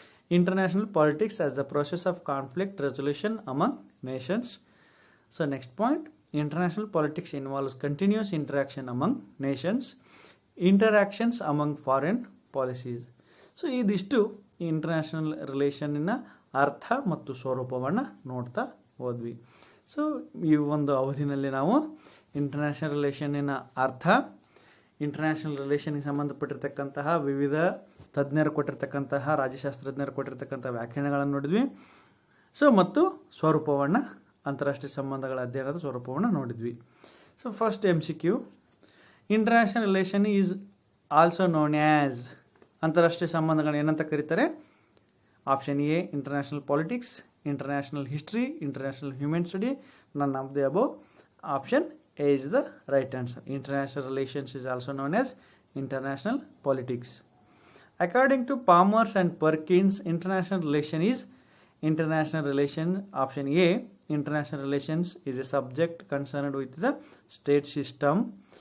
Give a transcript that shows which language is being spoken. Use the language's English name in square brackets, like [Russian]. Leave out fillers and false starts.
[English] International politics as the process of conflict resolution among nations. So next point, international politics involves continuous interaction among nations, interactions among foreign policies. [Kannada] So ಇದಿಷ್ಟು international ರಿಲೇಷನ್ನಿನ ಅರ್ಥ ಮತ್ತು ಸ್ವರೂಪವನ್ನು ನೋಡ್ತಾ ಹೋದ್ವಿ. So ಈ ಒಂದು ಅವಧಿನಲ್ಲಿ ನಾವು ಇಂಟರ್ನ್ಯಾಷನಲ್ ರಿಲೇಷನ್ನಿನ ಅರ್ಥ, ಇಂಟರ್ನ್ಯಾಷನಲ್ ರಿಲೇಷನ್ಗೆ ಸಂಬಂಧಪಟ್ಟಿರ್ತಕ್ಕಂತಹ ವಿವಿಧ ತಜ್ಞರು ಕೊಟ್ಟಿರ್ತಕ್ಕಂತಹ, ರಾಜ್ಯಶಾಸ್ತ್ರಜ್ಞರು ಕೊಟ್ಟಿರ್ತಕ್ಕಂಥ ವ್ಯಾಖ್ಯಾನಗಳನ್ನು ನೋಡಿದ್ವಿ. ಸೊ ಮತ್ತು ಸ್ವರೂಪವನ್ನು, ಅಂತಾರಾಷ್ಟ್ರೀಯ ಸಂಬಂಧಗಳ ಅಧ್ಯಯನದ ಸ್ವರೂಪವನ್ನು ನೋಡಿದ್ವಿ. [English] So first MCQ, international relation is also known as. [Kannada] ಅಂತಾರಾಷ್ಟ್ರೀಯ ಸಂಬಂಧಗಳನ್ನ ಏನಂತ ಕರೀತಾರೆ? [English] Option A international politics, international history, international human study, none of the above. ಆಪ್ಷನ್ A is the right answer. International relations is also known as international politics. According to Palmers and Perkins, international relation is international relation. Option A, international relations is a subject concerned with the state system.